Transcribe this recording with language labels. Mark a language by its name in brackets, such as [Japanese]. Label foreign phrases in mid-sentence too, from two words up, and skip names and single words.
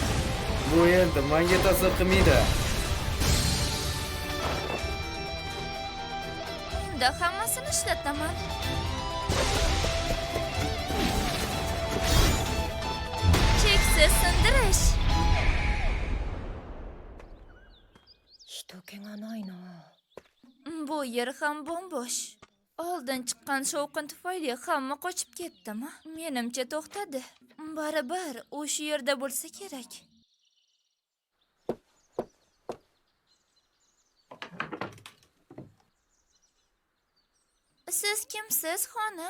[Uzbek] Bu endi menga ta'sir qilmaydi. Unda hammasini ishlataman. Cheksiz sindirish. [Japanese] 人気がないな。 [Uzbek] Bu yer ham bo'mbo'sh. Oldin chiqqan shovqin tufayli hamma qochib ketdimi? Menimcha to'xtadi. Baribir u shu yerda bo'lsa kerak. Siz kimsiz, xonim?